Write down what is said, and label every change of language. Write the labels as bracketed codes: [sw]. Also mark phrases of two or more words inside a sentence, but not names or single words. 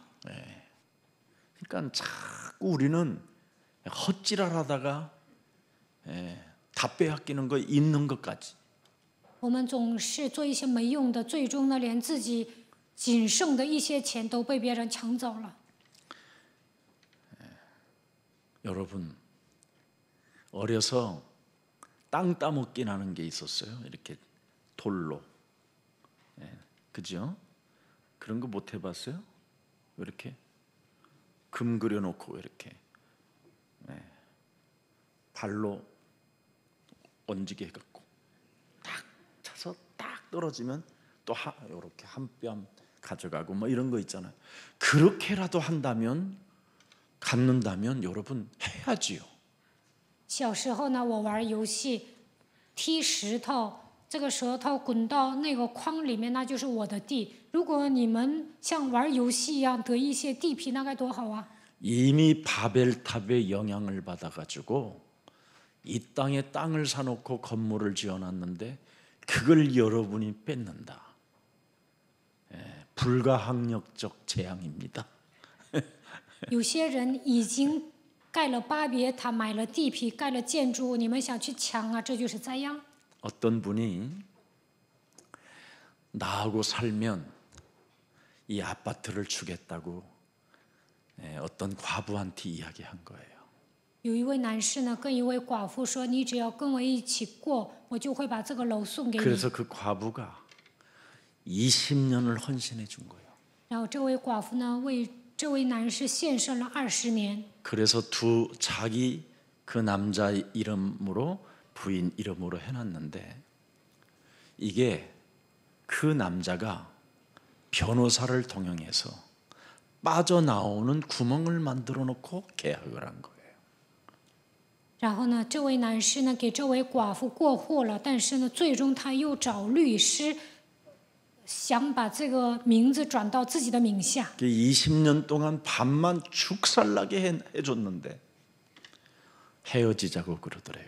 [ko] 그러니까 자꾸 우리는 헛지랄하다가 다 빼앗기는 거 있는 것까지. [zh] 我们总是做一些没用的，最终呢，连自己仅剩的一些钱都被别人抢走了。 [ko] 여러분 어려서 땅 따먹기 나는 게 있었어요. 이렇게 돌로, 그죠? 그런 거 못 해봤어요? 이렇게 금 그려놓고 이렇게 발로 얹게 해갖고 딱 차서 딱 떨어지면 또 이렇게 한 뼘 가져가고 뭐 이런 거 있잖아요. 그렇게라도 한다면 갖는다면 여러분 해야지요. [zh] 小时候呢，我玩游戏，踢石头，这个石头滚到那个筐里面，那就是我的地。如果你们像玩游戏一样得一些地皮，那该多好啊！ [ko] 이미 바벨탑의 영향을 받아가지고 이 땅에 땅을 사놓고 건물을 지어놨는데 그걸 여러분이 뺏는다. 불가항력적 재앙입니다. [zh] 有些人已经盖了巴别塔，买了地皮，盖了建筑物，你们想去抢啊，这就是灾殃。 [ko] 어떤 분이 나하고 살면 이 아파트를 주겠다고 어떤 과부한테 이야기한 거예요. [zh] 有一位男士呢，跟一位寡妇说：“你只要跟我一起过，我就会把这个楼送给你。” [ko] 그래서 그 과부가 20년을 헌신해 준 거예요. [zh] 然后这位寡妇呢，为这位男士献身了20年。 [ko] 그래서 자기 그 남자 이름으로 부인 이름으로 해놨는데 이게 그 남자가 변호사를 동용해서 빠져나오는 구멍을 만들어 놓고 계약을 한 거예요. [zh] 然后呢，这位男士呢给这位寡妇过户了，但是呢，最终他又找律师想把这个名字转到自己的名下。 [ko] 20년 동안 밥만 죽살나게 해줬는데 헤어지자고 그러더래요.